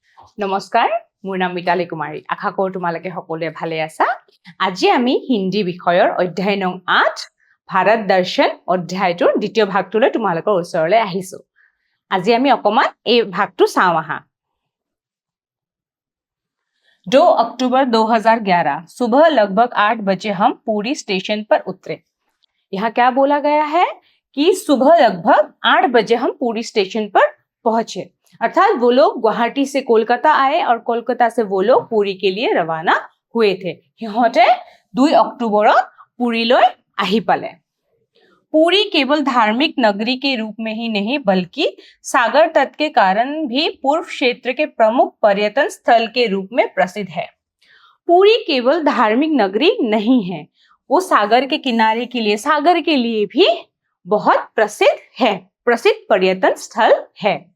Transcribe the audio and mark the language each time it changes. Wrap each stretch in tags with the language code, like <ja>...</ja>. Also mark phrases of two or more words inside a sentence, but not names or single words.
<as>নমস্কাৰ, মোৰ নাম মিতালী কুমাৰী। আশা কৰোঁ তোমালোকে সকলোৱে ভালে আছা। আজি আমি হিন্দী বিষয়ৰ অধ্যায় নং 8 ভাৰত দৰ্শন অধ্যায়টোৰ দ্বিতীয় ভাগটোলৈ তোমালোকৰ ওচৰলৈ আহিছো। আজি আমি অকমান এই ভাগটো চাওঁ আহা।</as> <hi>2 अक्टूबर 2011 सुबह लगभग 8 बजे हम पूरी स्टेशन पर उतरे। यहाँ क्या बोला गया है कि सुबह लगभग 8 बजे हम पूरी स्टेशन पर पहुंचे, अर्थात वो लोग गुवाहाटी से कोलकाता आए और कोलकाता से वो लोग पुरी के लिए रवाना हुए थे।</hi> <as>সিহঁতে 2 अक्टूबरत पुरीলৈ আহি পালে।</as> <hi>पुरी केवल धार्मिक नगरी के रूप में ही नहीं बल्कि सागर तट के कारण भी पूर्व क्षेत्र के प्रमुख पर्यटन स्थल के रूप में प्रसिद्ध है। पुरी केवल धार्मिक नगरी नहीं है, वो सागर के किनारे के लिए, सागर के लिए भी बहुत प्रसिद्ध है, प्रसिद्ध पर्यटन स्थल है।</hi>